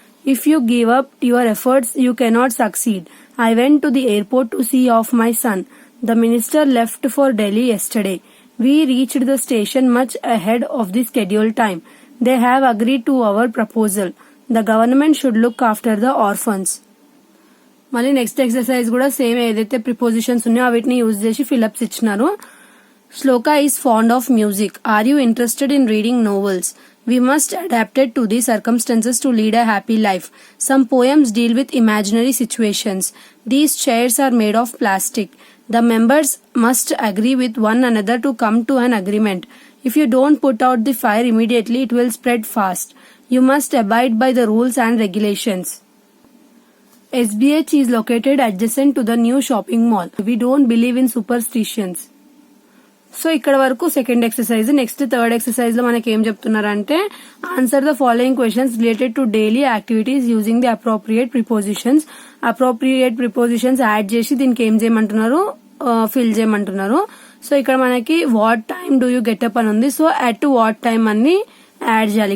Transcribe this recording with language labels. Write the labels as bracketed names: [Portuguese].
[English] If you give up your efforts, you cannot succeed. I went to the airport to see off my son. The minister left for Delhi yesterday. We reached the station much ahead of the scheduled time. They have agreed to our proposal. The government should look after the orphans. [Telugu] మళ్ళీ next exercise కూడా same, ఏదైతే prepositions ఉన్నాయో వీటిని use చేసి fill-ups ఇచ్చినారు. [English] Shloka is fond of music. Are you interested in reading novels? We must adapt it to the circumstances to lead a happy life. Some poems deal with imaginary situations. These chairs are made of plastic. The members must agree with one another to come to an agreement. If you don't put out the fire immediately, it will spread fast. You must abide by the rules and regulations. SBH is located adjacent to the new shopping mall. We don't believe in superstitions. So [Telugu] ఇక్కడ వరకు [English] Second exercise. Next third exercise [Telugu] లో మనకి ఏం చెప్తున్నారంటే, [English] Answer the following questions related to daily activities using the appropriate prepositions. [Telugu] Appropriate prepositions add చేసి దీనికి ఏం చేయమంటున్నారు, ఫిల్ చేయమంటున్నారు. [English] so [Telugu] ఇక్కడ మనకి [English] what time do you get up [Telugu] అని ఉంది. [English] so at what time [Telugu] అని యాడ్ చేయాలి.